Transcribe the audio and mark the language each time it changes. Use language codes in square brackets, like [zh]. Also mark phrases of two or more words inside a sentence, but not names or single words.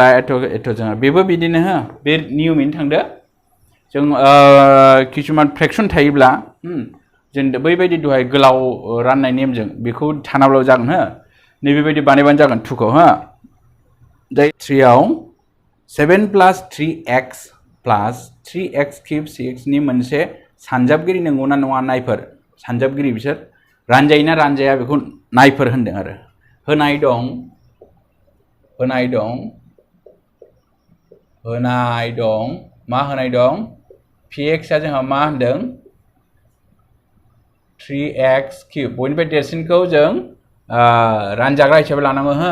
[brx] एथ' जोङो बेबो बिदिनो बे नियमैनो थांदो जों किसुमान फ्रेक्सन थायोब्ला जों बैबायदि दहाय गोलाव राननाय नेमजों बेखौ थानाब्लाबो जागोन नैबेबायदि बानायबानो जागोन 2 खौ जाय 3 आव [en] 7 plus 3x plus 3x cube [brx] 6 नि मोनसे सानजाबगिरि नंगौना नङा नायफोर सानजाबगिरि बिसोर रानजायोना रानजाया बेखौ नायफोर होनदों आरो होनाय दं मा होनाय दं px आ जोंहा मा होनदों [en] 3x cube [brx] बयनिफ्राय देरसिनखौ जों रानजाग्रा हिसाबै लानांगौ